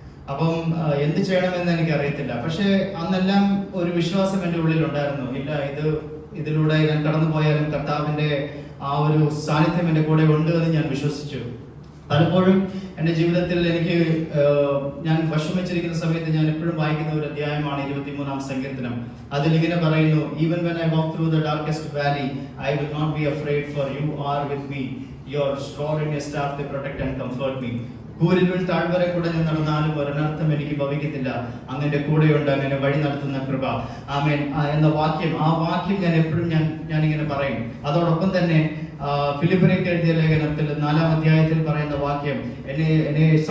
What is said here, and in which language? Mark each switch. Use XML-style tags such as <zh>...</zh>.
<ml>അപ്പം എന്ത് ചെയ്യണമെന്ന് എനിക്ക് അറിയത്തില്ല. പക്ഷേ അന്നെല്ലാം ഒരു വിശ്വാസം എൻ്റെ ഉള്ളിൽ ഉണ്ടായിരുന്നു. ഇല്ല, ഇതിലൂടെ ഞാൻ കടന്നു പോയാലും കർത്താവിൻ്റെ ആ ഒരു സാന്നിധ്യം എൻ്റെ കൂടെ ഉണ്ട് എന്ന് ഞാൻ വിശ്വസിച്ചു. പലപ്പോഴും എൻ്റെ ജീവിതത്തിൽ ഞാൻ വിഷമിച്ചിരിക്കുന്ന സമയത്ത് ഞാൻ എപ്പോഴും വായിക്കുന്ന ഒരു അധ്യായമാണ് 23-ാം സങ്കീർത്തനം. അതിലിങ്ങനെ പറയുന്നു,</ml> <en>even when I walk through the darkest valley, I will not be afraid, for you are with me. Your rod and your staff, they protect and comfort me.</en> <ml>കൂരിരുൾ താഴ്വര കൂടെ ഞാൻ നടന്നാലും ഒരനർത്ഥം എനിക്ക് ഭവിക്കത്തില്ല, അങ്ങന്റെ കൂടെയുണ്ട്, അങ്ങനെ വഴി നടത്തുന്ന കൃപ. ആമേൻ എന്ന വാക്യം, ആ വാക്യം ഞാൻ എപ്പോഴും ഞാനിങ്ങനെ പറയും. അതോടൊപ്പം തന്നെ ഫിലിപ്പിയർക്ക് എഴുതിയ ലേഖനത്തിൽ 4-ാം അധ്യായത്തിൽ പറയുന്ന വാക്യം, എന്നെ</ml>